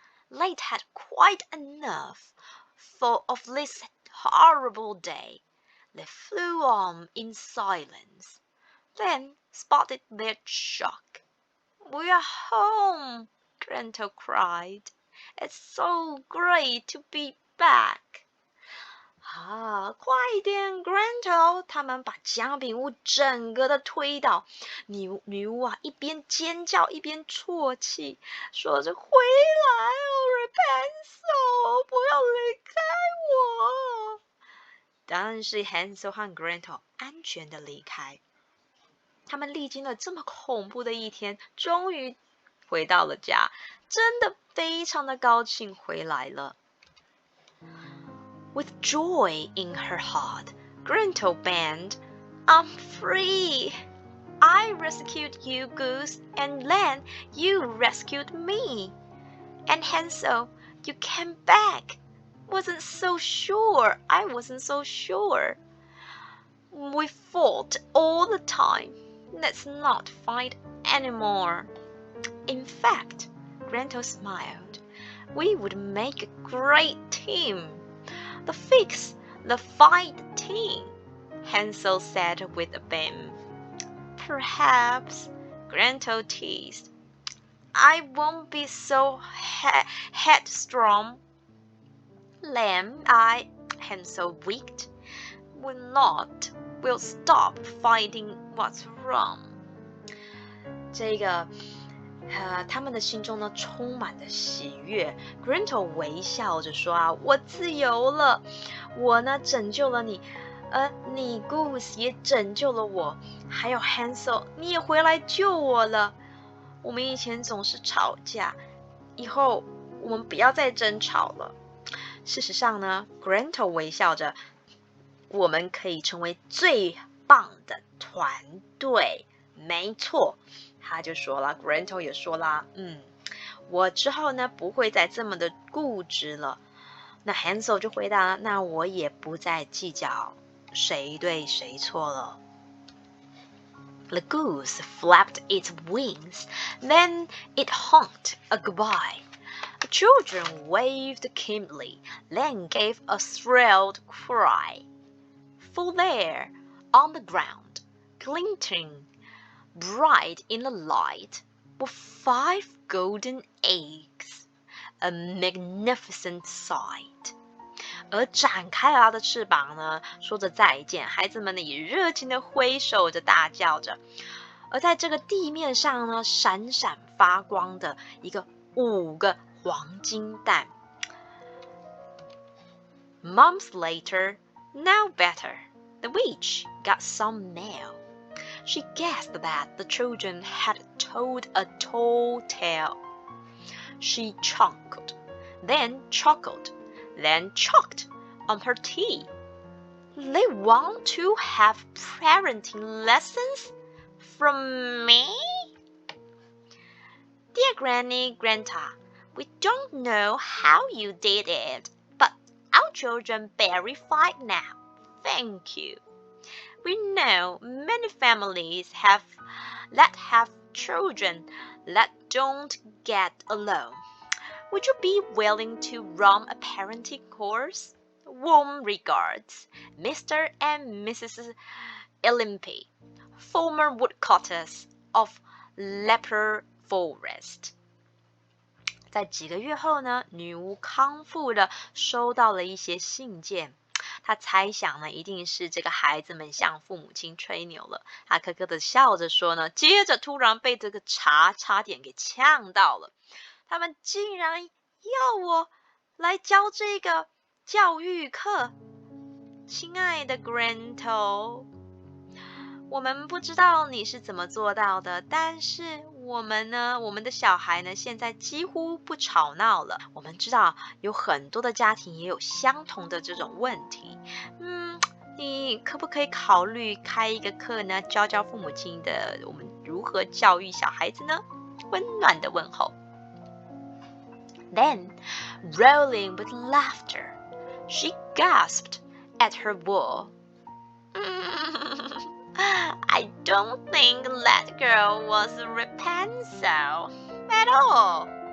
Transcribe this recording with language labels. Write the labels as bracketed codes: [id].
[en] They'd had quite enough of this horrible day. They flew on in silence, then spotted their shock. We are home, Gretel cried. It's so great to be back. [zh] 快点 Gretel 他们把姜饼屋整个的推倒。女巫啊，一边尖叫一边啜泣，说着回来哦 Rapunzel 不要离开我。但是 Hansel 和 Gretel 安全的离开。他们历经了这么恐怖的一天，终于回到了家，真的非常的高兴回来了。 [en] With joy in her heart, Gretel banged, I'm free! I rescued you, Goose, and then you rescued me. And Hansel, you came back. Wasn't so sure. I wasn't so sure. We fought all the time. Let's not fight anymore. In fact, Gretel smiled. We would make a great team.The fix, the fight team, Hansel said with a beam. Perhaps, Gretel teased. I won't be so headstrong. Then Hansel winked. We'll not. We'll stop fighting what's wrong. [zh] 这个他们的心中呢充满着喜悦。 Gretel 微笑着说啊，我自由了，我呢拯救了你，你 Goose 也拯救了我，还有 Hansel 你也回来救我了。我们以前总是吵架，以后我们不要再争吵了。事实上呢 Gretel 微笑着，我们可以成为最棒的团队。没错。他就说了 Gretel 也说啦，我之后呢不会再这么的固执了。那 Hansel 就回答，那我也不再计较谁对谁错了。 [en] The goose flapped its wings, then it honked a goodbye. The children waved keenly, then gave a thrilled cry. For there, on the ground, glinting bright in the light, were 5 golden eggs, a magnificent sight. [zh] 而展开了它的翅膀呢，说着再见，孩子们呢也热情地挥手着，大叫着。而在这个地面上呢，闪闪发光的一个5个黄金蛋。 [en] Months later, now better, the witch got some mail. She guessed that the children had told a tall tale. She chuckled, then chuckled, then choked on her tea. They want to have parenting lessons from me? Dear Granny, Grandpa, we don't know how you did it, but our children very fine now. Thank you. We know many families that have children that don't get along. Would you be willing to run a parenting course? Warm regards, Mr. and Mrs. Olympe, former woodcutters of Leper Forest. [zh] 在几个月后呢，女巫康复的收到了一些信件。她猜想呢，一定是这个孩子们向父母亲吹牛了。她咯咯的笑着说呢，接着突然被这个茶差点给呛到了。他们竟然要我来教这个教育课。亲爱的 Gretel， 我们不知道你是怎么做到的，但是我们的小孩呢，现在几乎不吵闹了。我们知道有很多的家庭也有相同的这种问题。你可不可以考虑开一个课呢，教父母亲的我们如何教育小孩子呢？温暖的问候。 [en] Then, rolling with laughter, she gasped at her wool. I don't think that girl was Rapunzel at all.